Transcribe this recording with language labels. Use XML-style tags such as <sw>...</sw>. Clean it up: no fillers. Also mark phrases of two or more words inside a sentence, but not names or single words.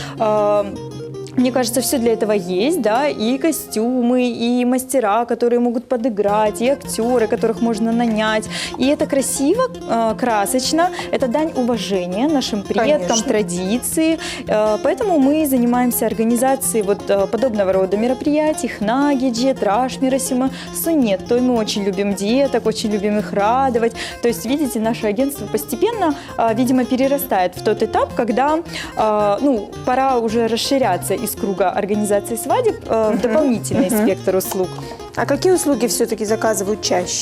<ru>Мне кажется, все для этого есть, да, и костюмы, и мастера, которые могут подыграть, и актеры, которых можно нанять. И это красиво, красочно, это дань уважения нашим предкам, Конечно. традиции. Поэтому мы занимаемся организацией вот подобного рода мероприятий, хна-гидже, траш-меросимы, суннет. То мы очень любим деток, очень любим их радовать. То есть, видите, наше агентство постепенно, видимо, перерастает в тот этап, когда, пора уже расширяться из круга организации свадеб в дополнительный спектр услуг. А какие услуги все-таки заказывают чаще?</ru>